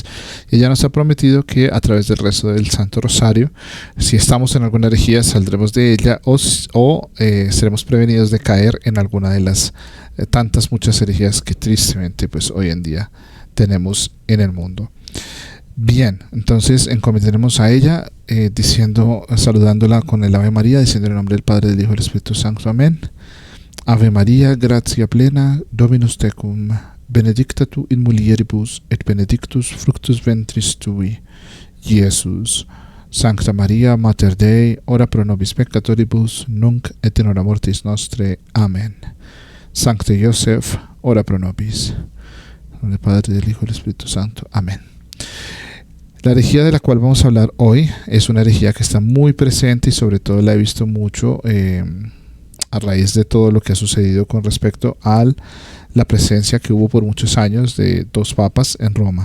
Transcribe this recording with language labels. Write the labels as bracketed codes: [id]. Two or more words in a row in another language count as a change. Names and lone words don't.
[es] Ella nos ha prometido que a través del rezo del Santo Rosario, si estamos en alguna herejía, saldremos de ella o seremos prevenidos de caer en alguna de las muchas herejías que tristemente pues hoy en día tenemos en el mundo. Bien, entonces encomendaremos a ella saludándola con el Ave María, diciendo en el nombre del Padre, del Hijo y del Espíritu Santo. Amén. [la] Ave María, gratia plena, Dominus tecum, benedicta tu in mulieribus, et benedictus fructus ventris tui, Iesus. Sancta Maria, Mater Dei, ora pro nobis peccatoribus, nunc et in hora mortis nostre. [es] Amén. [la] Sancte Joseph, ora pro nobis. [es] En nombre del Padre, del Hijo y del Espíritu Santo. Amén. La herejía de la cual vamos a hablar hoy es una herejía que está muy presente y sobre todo la he visto mucho a raíz de todo lo que ha sucedido con respecto a la presencia que hubo por muchos años de dos papas en Roma.